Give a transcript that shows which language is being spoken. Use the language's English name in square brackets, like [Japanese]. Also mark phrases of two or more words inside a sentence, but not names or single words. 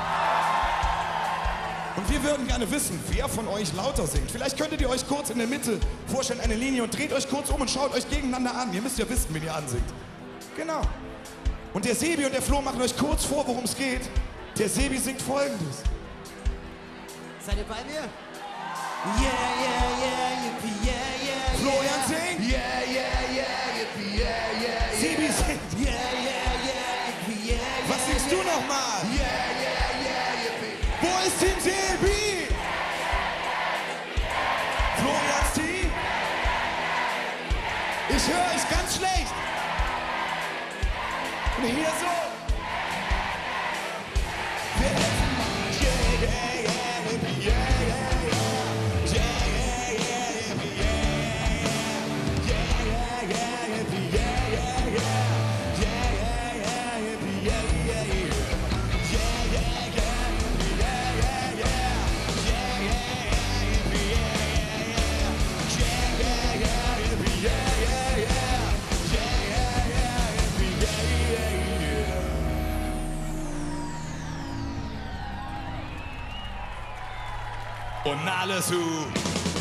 [German] Und wir würden gerne wissen, wer von euch lauter singt. Vielleicht könntet ihr euch kurz in der Mitte vorstellen, eine Linie, und dreht euch kurz um und schaut euch gegeneinander an. Ihr müsst ja wissen, wen ihr ansingt. Genau. Und der Sebi und der Flo machen euch kurz vor, worum es geht. Der Sebi singt Folgendes. Seid ihr bei mir? Yeah, yeah, yeah, yippie, yeah, yeah, Florian singt. yeah, yeah, yeah, yippie, yeah, yeah, Sebi singt. yeah, yeah, yeah, yippie, yeah, Was singst du nochmal? yeah, yeah, yeah, yippie. Wo ist Team Sebi? Florians Team? Ich höre euch ganz schlecht. Und hier so. Yeah, yeah, yeah, yippie, yeah, yeah, yeah. Yeah, yeah, yeah, yippie, yeah, yeah, yeah. Yeah, yeah, yeah, yippie, yeah, yeah, yeah. Yeah, yeah, yeah, yippie, yeah, yeah, yeah. Yeah, yeah, yeah, yippie, yeah, yeah, yeah. Yeah, yeah, yeah, yippie, yeah, yeah, yeah. Yeah, yeah, yeah, yippie, yeah, yeah, yeah. Yeah, yeah, yeah, yippie, yeah, yeah, yeah. Und alles